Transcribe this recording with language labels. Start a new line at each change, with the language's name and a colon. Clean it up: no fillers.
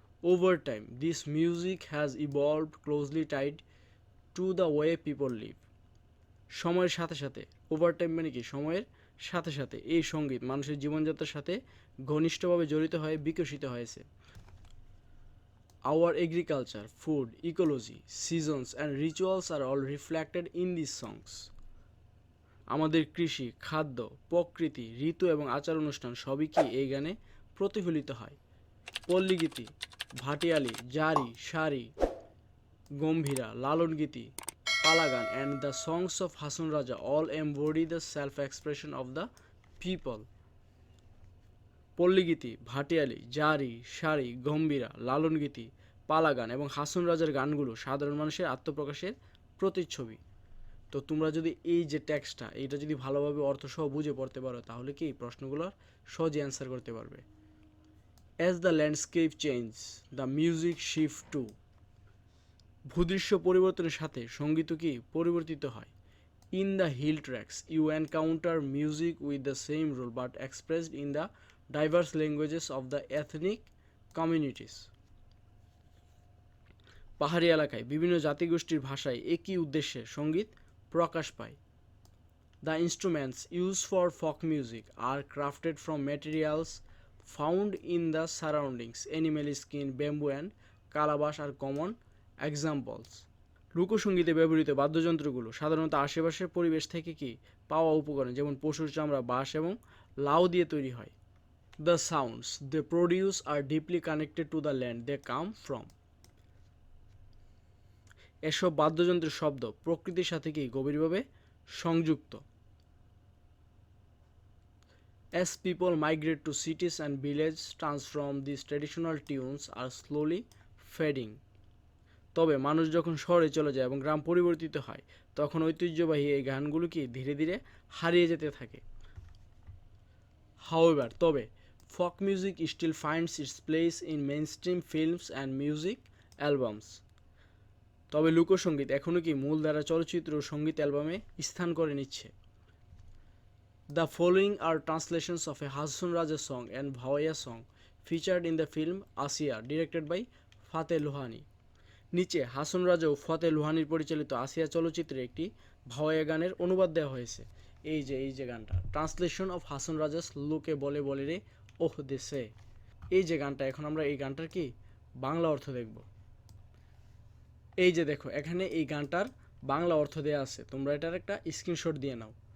English: Over time this music has evolved closely tied to the way people live.
Bangla: সময়ের সাথে সাথে,
English: over time
Bangla: মানে কি? সময়ের সাথে সাথে এই সঙ্গীত মানুষের জীবনযাত্রার সাথে ঘনিষ্ঠভাবে জড়িত হয়ে বিকশিত হয়েছে।
English: Our agriculture, food, ecology, seasons and rituals are all reflected in these songs.
Bangla: আমাদের কৃষি, খাদ্য, প্রকৃতি, ঋতু এবং আচার অনুষ্ঠান সবই কি এই গানে প্রতিফলিত হয়।
English: Palligiti, bhatiali, jari, sari, gambhira, lalongiti, palagan and the songs of Hasan Raja all embody the self-expression of the people.
Bangla: পল্লীগীতি, ভাটিয়ালি, জারি, সারি, গম্ভীরা, লালনগীতি, পালাগান এবং হাসন রাজার গানগুলো সাধারণ মানুষের আত্মপ্রকাশের প্রতিচ্ছবি। তো তোমরা যদি এই যে টেক্সটটা এইটা যদি ভালোভাবে অর্থসহ বুঝে পড়তে পারো, তাহলে কি প্রশ্নগুলোর সহজে অ্যান্সার করতে পারবে।
English: As the landscape change the music shift too.
Bangla: ভূদৃশ্য পরিবর্তনের সাথে সঙ্গীতও কি পরিবর্তিত হয়।
English: In the hill tracts you encounter music with the same rule but expressed in the diverse languages of the ethnic communities.
Bangla: পাহাড়ি এলাকায় বিভিন্ন জাতিগোষ্ঠীর ভাষায় একই উদ্দেশ্যে সঙ্গীত প্রকাশ পায়।
English: The instruments used for folk music are crafted from materials found in the surroundings. Animal skin, bamboo and calabash are common examples.
Bangla: লোকসঙ্গীতে ব্যবহৃত বাদ্যযন্ত্রগুলো সাধারণত আশেপাশের পরিবেশ থেকে কি পাওয়া উপকরণ, যেমন পশুর চামড়া, বাঁশ এবং লাউ দিয়ে তৈরি হয়।
English: The sounds they produce are deeply connected to the land they come from.
Bangla: এসব বাদ্যযন্ত্রের শব্দ প্রকৃতির সাথে কি গভীরভাবে সংযুক্ত।
English: As people migrate to cities and villages, transform these traditional tunes are slowly fading.
Bangla: তবে মানুষ যখন শহরে চলে যায় এবং গ্রাম পরিবর্তিত হয়, তখন ঐতিহ্যবাহী এই গানগুলো কি ধীরে ধীরে হারিয়ে যেতে থাকে।
English: However,
Bangla: তবে
English: folk music still finds its place in mainstream films and music albums.
Bangla: তবে লোকসঙ্গীত এখনও কি মূলধারা চলচ্চিত্র ও সঙ্গীত অ্যালবামে স্থান করে নিচ্ছে।
English: The following are translations of a Hasan Raja song and Bhawaiya song featured in the film Asiya, directed by Fateh Lohani.
Bangla: নিচে হাসন রাজা ও ফতে লোহানির পরিচালিত আসিয়া চলচ্চিত্রে একটি ভাওয়াইয়া গানের অনুবাদ দেওয়া হয়েছে। এই যে গানটা,
English: translation of Hasan Raja's
Bangla: লোকে বলে বলে রে ওহ দেশে। এই যে গানটা, এখন আমরা এই গানটার কি বাংলা অর্থ দেখব। এই যে দেখো, এখানে এই গানটার বাংলা অর্থ দেওয়া আছে, তোমরা এটার একটা স্ক্রিনশট দিয়ে নাও।